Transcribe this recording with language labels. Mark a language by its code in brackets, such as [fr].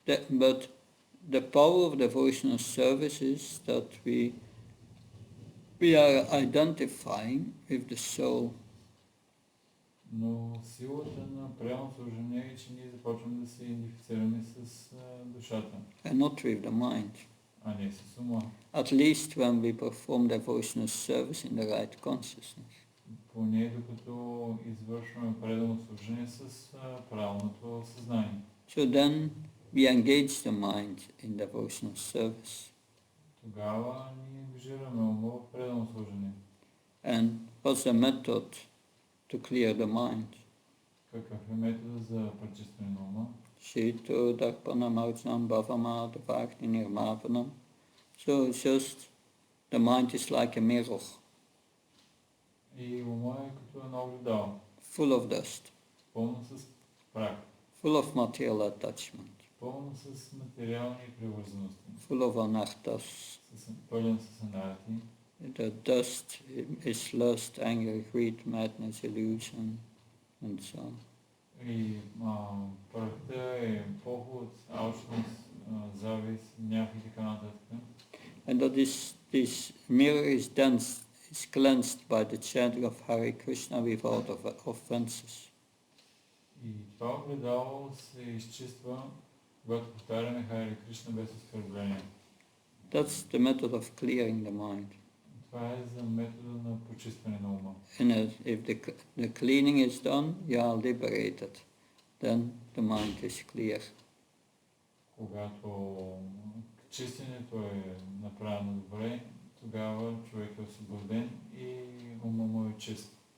[en] But the power of devotional service is that we are identifying with the soul. [bg] Но силата на правилно служение е, че ние започваме да се идентифицираме с душата, [en] And not with the mind. [bg] а не с ума. [en] At least when we perform devotional service in the right consciousness. [bg] Поне докато извършваме пределно служение с правилното съзнание. [en] So then we engage the mind in devotional service. [bg] Тогава ние ангажираме ума в пределно служение. [en] And what's the method to clear the mind? [bg] Какъв е методът за пречистване на ума? [sa] Shito darpanam arjnam bhavama devakti nirmavanam. [en] So it's just, the mind is like a mirror, [bg] И ума е като едно огледало, [en] full of dust, [bg] пълно с прах, [en] full of material attachment, [bg] пълно с материални привързаности, [en] full of anarthas. [bg] пълен с анарти. [en] The dust is lust, anger, greed, madness, illusion, and so on. [bg] И прахта е поход, алчност, завист, гняв и така нататък. [en] And that this mirror is cleansed by the chanting of Hare Krishna without offenses. [bg] И това огледало се изчиства, когато повтаряме Харе Кришна без оскърбление. [en] That's the method of clearing the mind. [bg] Това е за метода на почистване на ума. [en] And if the cleaning is done, you are liberated. Then the mind is clear. [bg] Когато чистенето е направено добре, тогава човек е освободен и ума му е чист.